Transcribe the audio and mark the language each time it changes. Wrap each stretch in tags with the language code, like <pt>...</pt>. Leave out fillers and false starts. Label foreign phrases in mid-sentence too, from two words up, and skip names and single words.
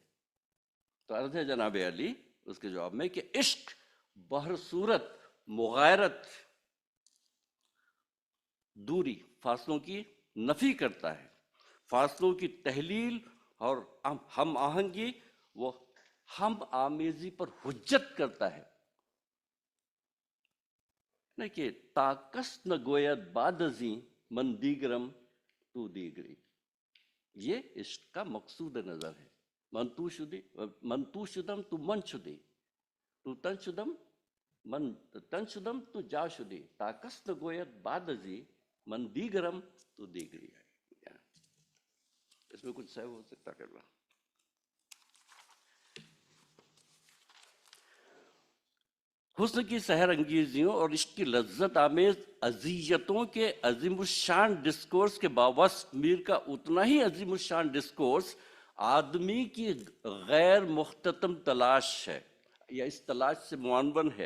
<ur>تو عرض ہے جناب علی اس کے جواب میں کہ عشق بہر صورت مغایرت، دوری، فاصلوں کی نفی کرتا ہے، فاصلوں کی تحلیل اور ہم آہنگی وہ ہم آمیزی پر حجت کرتا ہے۔</ur> <fa>کہ تاکس نہ گوید بعد ازیں من دیگرم تو دیگری،</fa> <ur>یہ عشق کا مقصود نظر ہے۔</ur> <fa>من تو شدم تو من شدی، تو تن شدم من تن شدم تو جا شدی، تاکس نہ گوید بعد ازیں من دیگرم تو دیگری۔</fa> <ur>اس میں کچھ صحیح ہو سکتا کرنا۔ حسن کی سحر انگیزیوں اور عشق کی لذت آمیز اذیتوں کے عظیم الشان ڈسکورس کے باوسط میر کا اتنا ہی عظیم الشان ڈسکورس آدمی کی غیر مختتم تلاش ہے، یا اس تلاش سے معنون ہے۔</ur>